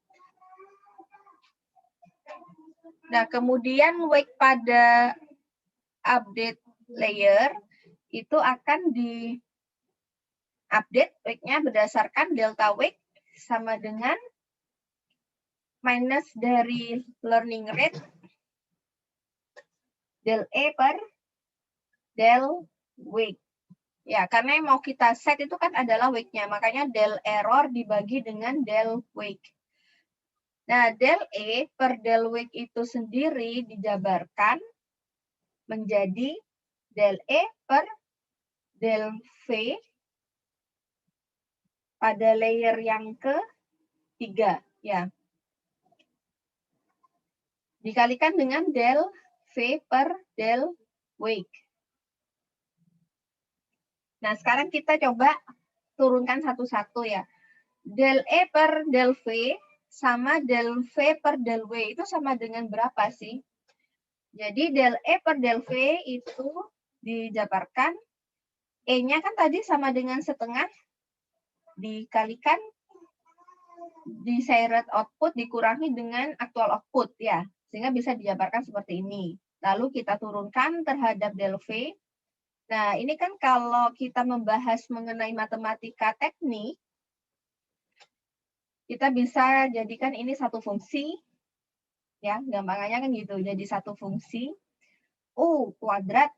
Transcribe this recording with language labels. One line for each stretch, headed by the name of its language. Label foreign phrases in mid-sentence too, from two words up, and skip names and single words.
Indonesian: Nah, kemudian weight pada
English: update layer
Indonesian: itu akan di-update weight-nya berdasarkan
English: delta weight
Indonesian: sama dengan minus dari
English: learning rate
Indonesian: del E per del weight. Ya, karena yang mau kita set itu kan adalah weight-nya, makanya del error dibagi dengan del weight. Nah, del E per del weight itu sendiri dijabarkan menjadi del E per del V pada layer yang ketiga, ya. Dikalikan dengan del V per del weight. Nah, sekarang kita coba turunkan satu-satu ya. Del E per del V sama del V per del W itu sama dengan berapa sih? Jadi del E per del V itu dijabarkan, E-nya kan tadi sama dengan setengah, dikalikan
English: desired output
Indonesian: dikurangi dengan
English: actual output
Indonesian: ya, sehingga bisa dijabarkan seperti ini. Lalu kita turunkan terhadap del V. Nah, ini kan kalau kita membahas mengenai matematika teknik, kita bisa jadikan ini satu fungsi, ya, gampangannya kan gitu, jadi satu fungsi, U kuadrat.